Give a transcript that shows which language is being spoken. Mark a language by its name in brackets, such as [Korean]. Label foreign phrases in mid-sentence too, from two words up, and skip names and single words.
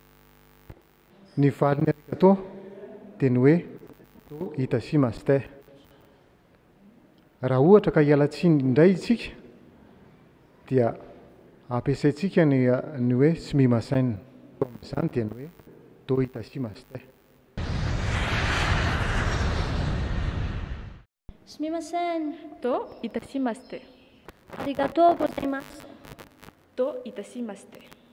[Malagasy] Ny valin'ny arigatô dia ny hoe [Japanese] どういたしまして. [Malagasy] Raha ohatra ka hialatsiny indray isika dia ampiasaintsika ny hoe sumimasen, izany dia ny hoe [Japanese] どういたしまして. すみません、どういたしまして. ありがとうございます。どういたしまして.